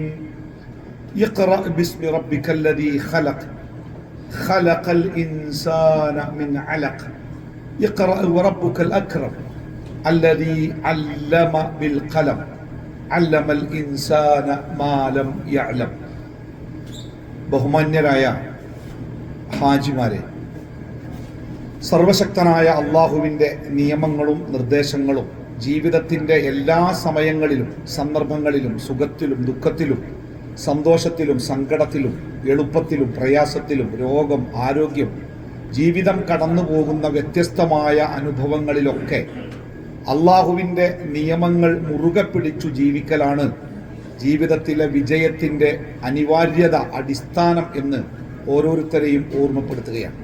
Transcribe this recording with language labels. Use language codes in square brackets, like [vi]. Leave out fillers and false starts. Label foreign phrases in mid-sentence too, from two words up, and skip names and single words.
[ar] اقرأ باسم ربك الذي خلق خلق الإنسان من علق اقرأ وربك الأكرم الذي علم بالقلم علم الإنسان ما لم يعلم. [ml] ബഹുമാന്യരായ ഹാജിമാരെ, സർവശക്തനായ അള്ളാഹുവിൻ്റെ നിയമങ്ങളും നിർദ്ദേശങ്ങളും ജീവിതത്തിൻ്റെ എല്ലാ സമയങ്ങളിലും സന്ദർഭങ്ങളിലും സുഖത്തിലും ദുഃഖത്തിലും സന്തോഷത്തിലും സങ്കടത്തിലും എളുപ്പത്തിലും പ്രയാസത്തിലും രോഗം ആരോഗ്യം ജീവിതം കടന്നു പോകുന്ന വ്യത്യസ്തമായ അനുഭവങ്ങളിലൊക്കെ അള്ളാഹുവിൻ്റെ നിയമങ്ങൾ മുറുകെ പിടിച്ചു ജീവിക്കലാണ് ജീവിതത്തിലെ വിജയത്തിൻ്റെ അനിവാര്യത അടിസ്ഥാനം എന്ന് ഓരോരുത്തരെയും ഓർമ്മപ്പെടുത്തുകയാണ്.